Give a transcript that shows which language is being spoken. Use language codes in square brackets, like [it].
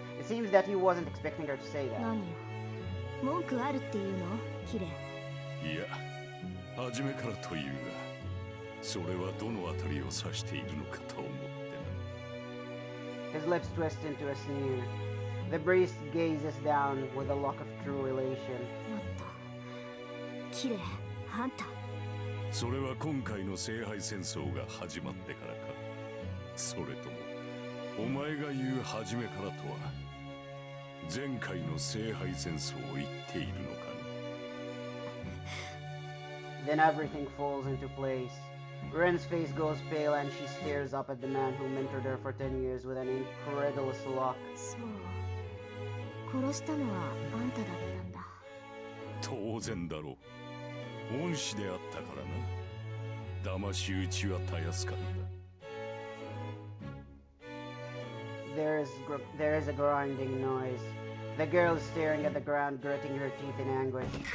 [en] It seems that he wasn't expecting her to say that. [ja] 何よ、文句あるっていうの？キレ。いや、初めからというが、それはどのあたりを指しているのかと思ってな。 [en] His lips twist into a sneer. The priest gazes down with a look of true elation. [ja] もっとキレ、あんた。それは今回の聖杯戦争が始まってからか。それともお前が言う初めからとは前回の聖杯戦争を言っているのかね。 [en] Then everything falls into place. Ren's face goes pale and she stares up at the man who mentored her for 10 years with an incredulous look. [ja] そう、殺したのはあんただったんだ。当然だろう。恩師であったからな。騙し討ちはたやすかった。 [en] There is a grinding noise. The girl is staring at the ground, gritting her teeth in anguish.